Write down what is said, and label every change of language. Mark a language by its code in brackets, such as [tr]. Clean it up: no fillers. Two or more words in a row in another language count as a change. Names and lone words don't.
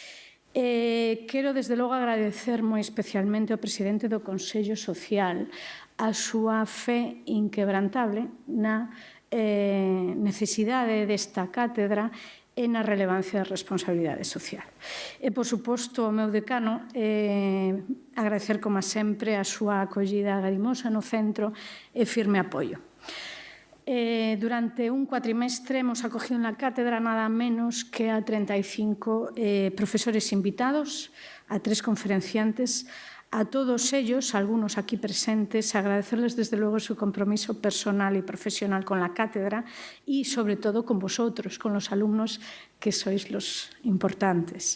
[gl] Quero, desde logo, agradecer moi especialmente ao presidente do Consello Social a súa fe inquebrantable na necesidade desta cátedra e na relevancia da responsabilidade social. E, por suposto, ao meu decano, agradecer, como sempre, a súa acollida agarimosa no centro e firme apoio. [es] Durante un cuatrimestre hemos acogido [gl] na cátedra [es] nada menos que a 35 profesores invitados, a 3 conferenciantes, a todos ellos, algunos aquí presentes, agradecerles desde luego su compromiso personal y profesional con la cátedra y sobre todo con vosotros, con los alumnos que sois los importantes.